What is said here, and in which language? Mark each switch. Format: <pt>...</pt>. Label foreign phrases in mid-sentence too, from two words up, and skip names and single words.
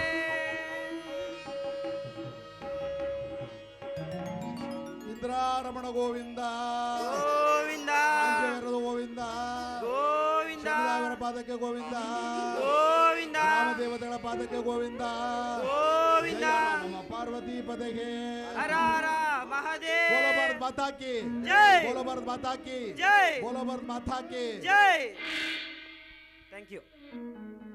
<kn>ಇಂದ್ರಾರಮಣ ಗೋವಿಂದ ಗೋವಿಂದ ಗೋವಿಂದ ಗೋವಿಂದ ಶನಿದೇವರ ಪಾದಕ್ಕೆ ಗೋವಿಂದ ಗೋವಿಂದ ರಾಮದೇವತೆಗಳ ಪಾದಕ್ಕೆ ಗೋವಿಂದ ಗೋವಿಂದ ನಮ್ಮ ಪಾರ್ವತಿ ಪದಗೆ ಹರ ಹರ</kn> <hi>महादेव बोलो भारत माता की जय बोलो भारत माता की जय बोलो भारत माता की जय</hi> <en>thank you</en>